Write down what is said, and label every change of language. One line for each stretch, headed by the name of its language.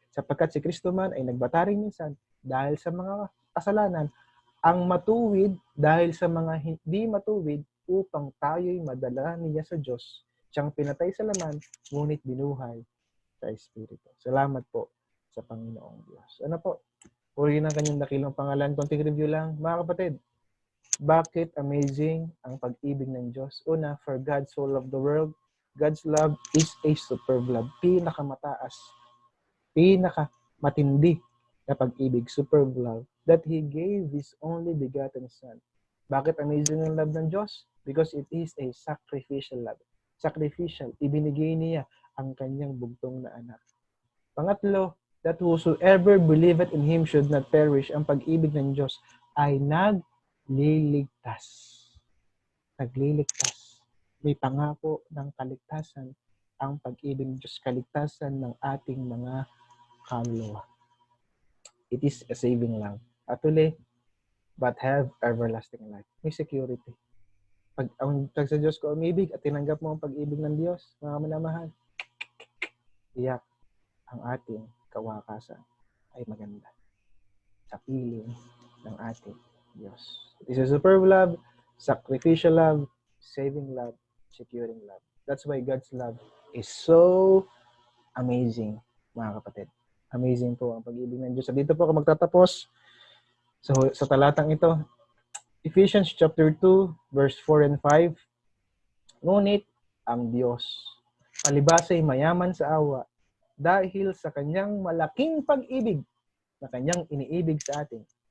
Filipino: Sapagkat si Kristo man ay nagbataring minsan dahil sa mga kasalanan, ang matuwid dahil sa mga hindi matuwid upang tayo'y madala niya sa Diyos. Siyang pinatay sa laman, ngunit binuhay sa Espiritu. Salamat po sa Panginoong Diyos. Ano po? Purihin ang kanyang dakilang pangalan. Konting review lang. Mga kapatid, bakit amazing ang pag-ibig ng Diyos? Una,
English: for God so loved the world. God's love is a superb love.
Filipino: Pinakamataas, pinakamatindi na pag-ibig,
English: superb love, that He gave His only begotten Son.
Filipino: Bakit amazing ang love ng Diyos?
English: Because it is a sacrificial love. Sacrificial.
Filipino: Ibinigay niya ang kanyang bugtong na anak. Pangatlo,
English: that whosoever believeth in Him should not perish.
Filipino: Ang pag-ibig ng Diyos ay nagliligtas. Nagliligtas. May pangako ng kaligtasan ang pag-ibig ng Diyos, kaligtasan ng ating mga kaluluwa.
English: It is a saving lang.
Filipino: At uli,
English: but have everlasting life.
Filipino: May security. Pag sa Diyos ko umibig at tinanggap mo ang pag-ibig ng Diyos, mga minamahal, iyak ang ating kawakasan ay maganda sa piling ng ating Diyos.
English: It is a superb love, sacrificial love, saving love, securing love. That's why God's love is so amazing,
Filipino: mga kapatid. Amazing po ang pag-ibig ng Diyos. So dito po ako magtatapos sa talatang ito.
English: Ephesians chapter 2, verse 4 and 5.
Filipino: Ngunit ang Diyos, palibasa'y mayaman sa awa, dahil sa kanyang malaking pag-ibig na kanyang iniibig sa atin.